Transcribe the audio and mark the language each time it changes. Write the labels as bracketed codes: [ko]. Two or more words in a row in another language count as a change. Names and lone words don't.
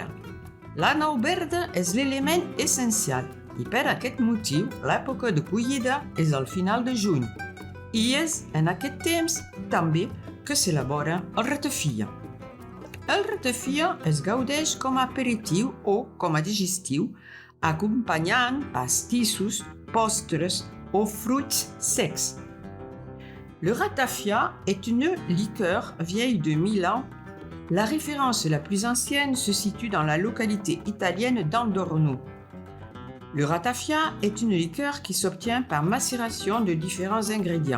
[ca] La nou verda és l'element essencial i per aquest motiu l'època de collida és al final de juny i és en aquest temps també que s'elabora el ratafia. El ratafia es gaudeix com a aperitiu o com a digestiu acompanyant pastissos, postres o fruits secs. [fr] Le ratafia est une liqueur vieille de 1000 ans. La référence la plus ancienne se situe dans la localité italienne d'Andorno. Le ratafia est une liqueur qui s'obtient par macération de différents ingrédients.